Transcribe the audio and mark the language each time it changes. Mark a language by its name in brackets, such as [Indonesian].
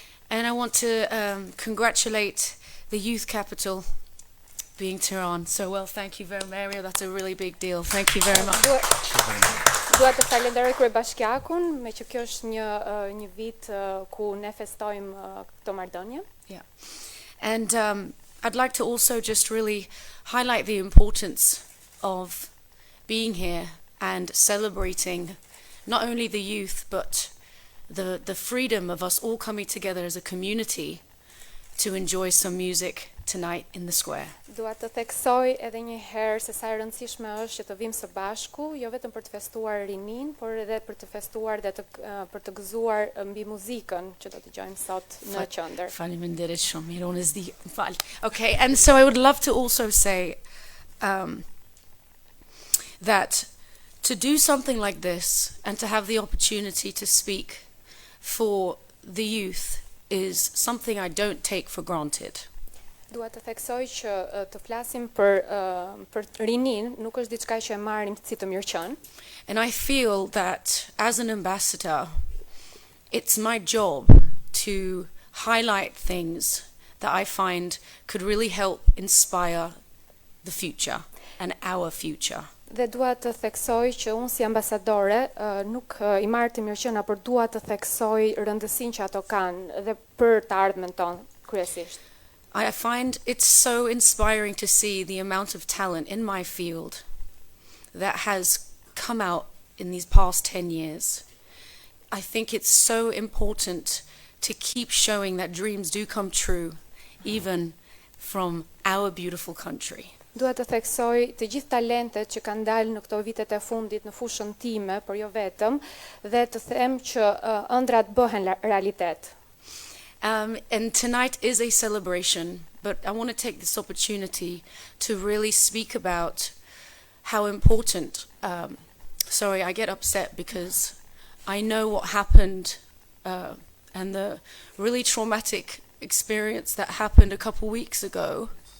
[English] And I want to congratulate the youth capital being Tehran. So, well, thank you very much. That's a really big deal. Thank you very much. [Albanian] Dua të falenderoj kryebashkiakun, me që kjo është një vit ku ne festojmë këto marrëdhënie. [English] Yeah. And I'd like to also just really highlight the importance of being here and celebrating not only the youth but the freedom of us all coming together as a community to enjoy some music tonight in the square. [Albanian] Dua të theksoj edhe një herë se sa e rëndësishme është që të vim së bashku, jo vetëm për të festuar rinin, por edhe për të festuar dhe për të gëzuar mbi muzikën që do të dëgjojmë sot në qendër. Faleminderit shumë, mirë unë s'di fal. [English] Okay, and so I would love to also say that to do something like this and to have the opportunity to speak for the youth is something I don't take for granted. [Albanian] Dua të theksoj që të flasim për rinin nuk është diçka që e marrim si të mirëqen. [English] And I feel that as an ambassador, it's my job to highlight things that I find could really help inspire the future and our future. [Albanian] Dhe dua të theksoj që unë si ambasadore nuk i marr të mirëqenia, por dua të theksoj rëndësinë që ato kanë dhe për të ardhmen tonë kryesisht. [English] I find it's so inspiring to see the amount of talent in my field that has come out in these past 10 years. I think it's so important to keep showing that dreams do come true, even from our beautiful country. [Albanian] Dua të theksoj të gjithë talentet që kanë dalë në këto vitet e fundit në fushën time, por jo vetëm, dhe të them që ëndrat bëhen realitet. [English] And tonight is a celebration, but I want to take this opportunity to really speak about how important, sorry, I get upset because I know what happened and the really traumatic experience that happened a couple weeks ago.